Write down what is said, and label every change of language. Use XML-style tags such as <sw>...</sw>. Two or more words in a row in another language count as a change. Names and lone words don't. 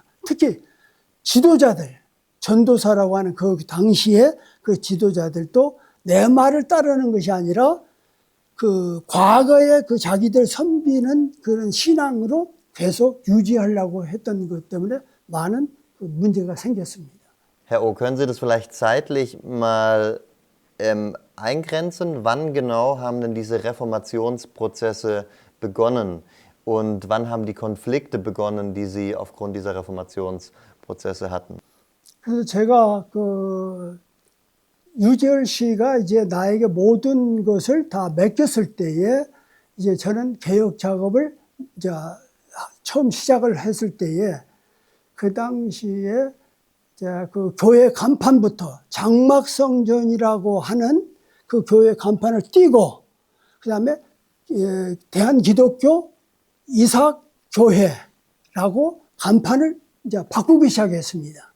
<ko>특히 지도자들, 전도사라고 하는 그 당시에 그 지도자들도 내 말을 따르는 것이 아니라 그 과거에 그 자기들 섬기는 그런 신앙으로 계속 유지하려고 했던 것 때문에 많은 그 문제가 생겼습니다.</ko> <de>Herr O, können Sie das vielleicht zeitlich mal eingrenzen? Wann genau haben denn diese Reformationsprozesse begonnen? Und wann haben die Konflikte begonnen, die Sie aufgrund dieser Reformationsprozesse hatten?</de> <ko>그래서 제가 유재열 씨가 이제 나에게 모든 것을 다 맡겼을 때에 이제 저는 개혁 작업을 이제 처음 시작을 했을 때에 그 당시에 그 교회 간판부터 장막성전이라고 하는 그 교회 간판을 띄고, 그 다음에 대한기독교 이삭교회라고 간판을 이제 바꾸기 시작했습니다.</ko>